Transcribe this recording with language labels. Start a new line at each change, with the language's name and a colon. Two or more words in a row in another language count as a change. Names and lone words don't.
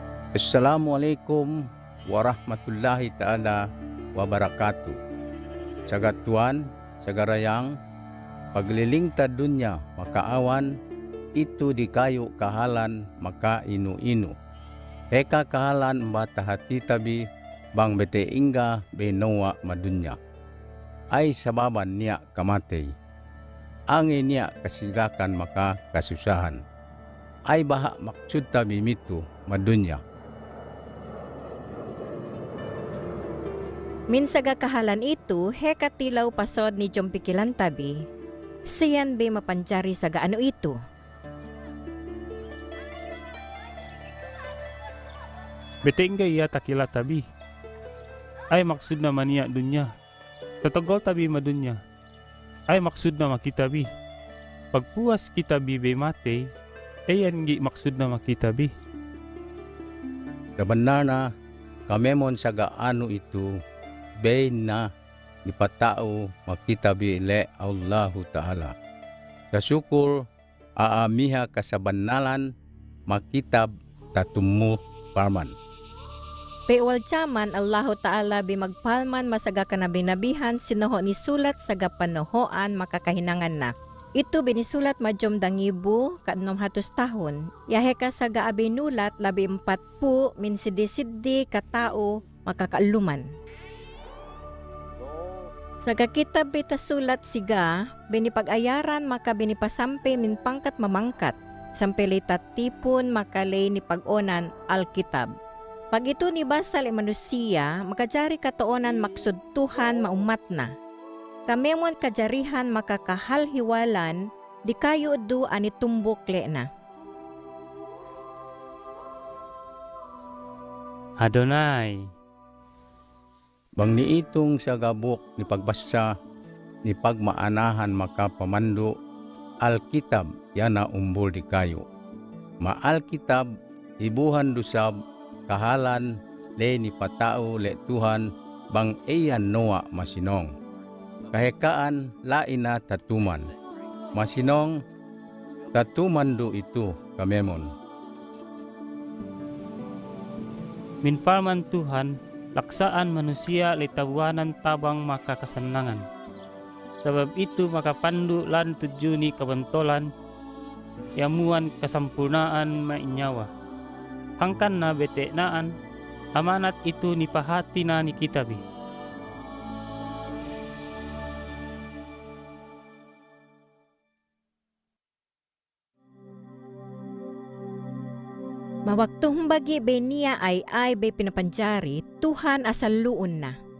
Arabic: Assalamualaikum warahmatullahi ta'ala wabarakatuh.
Central Sama: Sagatuan, sagarayang, paglilingtad dunya makaawan, itu di kayo kahalan maka inu-inu. Peka kahalan mbata hati tabi, bang bete ingga benowa madunya. Ay sababan niya kamatay. Angin niya kasigakan maka kasusahan. Ay baha maksud tabi mitu madunya. Minsaga kahalan itu, hekatilaw pasod ni Jompikilan tabi, siyan be mapanjari sa gaano itu. Beteng iya takila tabi. Ay maksud na maniya dunya. Tatagol tabi madunya. Ay maksud na makitabi. Pagpuas kitabi be mate, ayan gi maksud na makitabi. Kabenar na kamemon sa gaano itu, bain na ipatao makita bile Allahu Ta'ala. Kasyukur aamiha kasabanalan makitab tatumu parman. Pewal tiyaman Allahu Ta'ala bi magpalman masaga kanabinabihan sinuho ni sulat sa gapanohoan makakahinangan na. Ito binisulat majom dangibu kaadnom hatos tahon. Yahe ka sa gaabinulat labi 40 min sidi-sidi katao makakaaluman. Sa kakitab bita sulat siga, binipag-ayaran maka binipasampe min pangkat mamangkat, sampe tipon makalay ni pag-onan al-kitab. Pag ito ni basal manusia, makajari katoonan maksud Tuhan maumat na. Kamemon kajarihan makakahalhiwalan, di kayo do ani tumbok le na. Adonai. Bang niitong sa gabok ni pagbasa ni pagmaanahan makapamando al-kitab yana umbol di kayo. Ma-al-kitab ibuhan dusab kahalan le ni patao le Tuhan bang eyan noa masinong. Kahekaan lain na tatuman. Masinong tatuman do ito kamemon. Minparman Tuhan, laksaan manusia litawanan tabang makakasanangan. Sebab itu makapandu lan tujuni kabantolan, yamuan kasampurnaan mainyawa. Hangkan na bete naan, amanat itu nipahati na ni kitabi. Mawaktuhong bagi be niya ay be pinapanjari, Tuhan asal luon na.